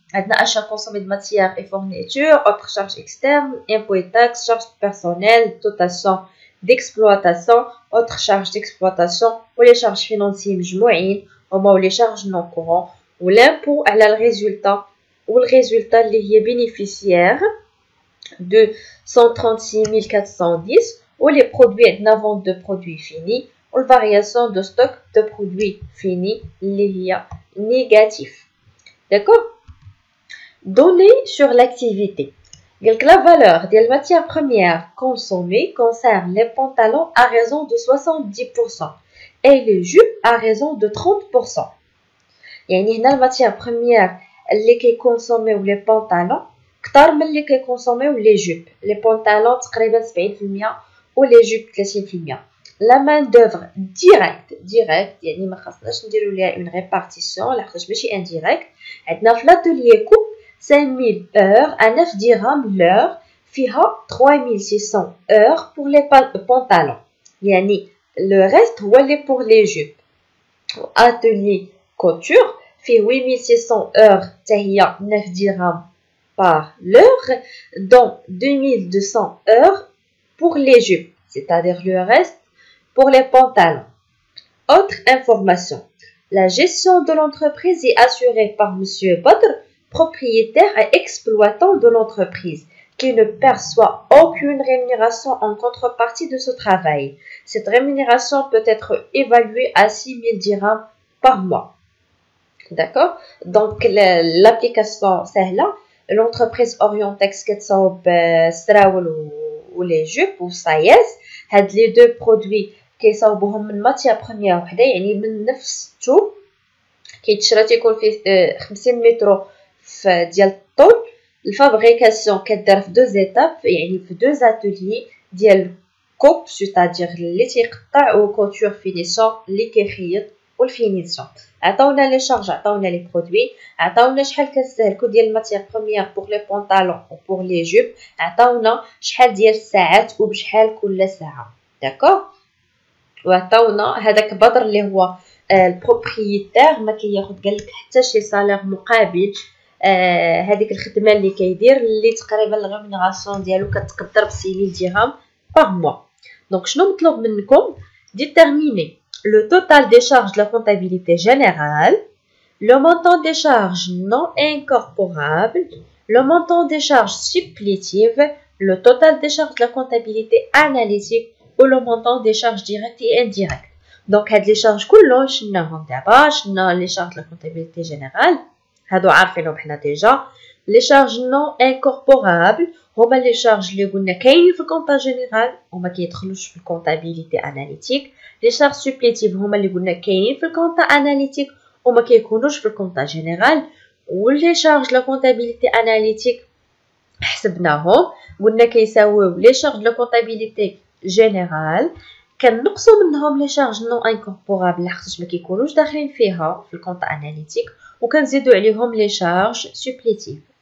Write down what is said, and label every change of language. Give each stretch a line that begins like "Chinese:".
French: Achat consommé de matières et fournitures, autres charges externes, impôts et taxes, charges personnelles, dotation d'exploitation, autres charges d'exploitation, ou les charges financières مجموعين, ou les charges non courantes, ou l'impôt à le résultat, ou le résultat qui est bénéficiaire de 136 410, ou les produits de la vente de produits finis, ou la variation de stock de produits finis qui est négatif. D'accord? Données sur l'activité. La valeur des matières premières consommées concerne les pantalons à raison de 70% et les jupes à raison de 30%.
Arabic: يعني هنا الماتير بروميير اللي كيكونسوميو لي بونطالون كتر من اللي كيكونسوميو لي جوب. لي بونطالون تقريبا 70% ولي جوب 30%. لا مان دوفر ديريكت يعني ما خاصناش نديرو ليها اون ريبارتيسيون لحقاش ماشي انديريكت. عندنا في لاتوليي كوب
French: 5000 heures à 9 dirhams l'heure,
Arabic: فيها
French: 3600 heures pour les pantalons. يعني le reste هو اللي pour les jupes. Atelier couture fait 8600 heures,
Arabic: تاهي
French: 9 dirhams par l'heure, dont 2200 heures pour les jupes, c'est-à-dire le reste pour les pantalons. Autre information, la gestion de l'entreprise est assurée par Monsieur Badr, propriétaire et exploitant de l'entreprise, qui ne perçoit aucune rémunération en contrepartie de ce travail. Cette rémunération peut être évaluée à 6000 dirhams par mois. D'accord? Donc, l'application, c'est là. L'entreprise Orientex
Arabic: كتصاوب السراول
French: ou les jupes ou سايس.
Arabic: هاد
French: les deux produits
Arabic: كيصاوبوهم من ماتيا بروميير وحده، يعني من نفس الثوب كيتشرى تيكون فيه 50 متر ديال الطول. الفابريكاسيون كدار في دوز ايتاب، يعني في دوز اتوليي ديال كوب سيتادير اللي تيقطع و كوتور فينيسيون اللي كيخيط والفينيسيون. عطاونا لي شارج، عطاونا لي برودوي، عطاونا شحال كنستهلكو ديال الماتيير بروميير بوغ لي بونطالون و بوغ لي جوب، عطاونا شحال ديال الساعات وبشحال كل ساعه. داكوغ؟ وعطاونا هذاك بدر اللي هو البروبريتير ما كياخد قالك حتى شي صالير مقابل هذيك الخدمه اللي كيدير، اللي تقريبا الريمونيراسيون ديالو كتقدر ب 6000
French: dirhams par mois.
Arabic: دونك شنو مطلوب منكم؟
French: déterminer le total des charges de la comptabilité générale, le montant des charges non incorporables, le montant des charges supplétives, le total des charges de la comptabilité analytique ou le montant des charges directes et indirectes. Donc هاد les charges
Arabic: كلهم شناهم دابا؟ شنا
French: les charges de la comptabilité générale.
Arabic: هادو عارفينهم حنا ديجا. لي شارج نون انكوربورابل هما لي شارج اللي قلنا كاينين في الكونطا جينيرال وما كيدخلوش في الكونطابيليتي اناليتيك. لي شارج سوبليتيف هما اللي قلنا كاينين في الكونطا اناليتيك وما كيكونوش في الكونطا جينيرال. ولي شارج لا كونطابيليتي اناليتيك حسبناهم قلنا كيساويو لي شارج لا كونطابيليتي جينيرال، كنقصوا منهم لي شارج نون انكوربورابل لحقاش ما كيكونوش داخلين فيها في الكونطا اناليتيك، وكنزيدوا عليهم لي شارج سوبليتيف.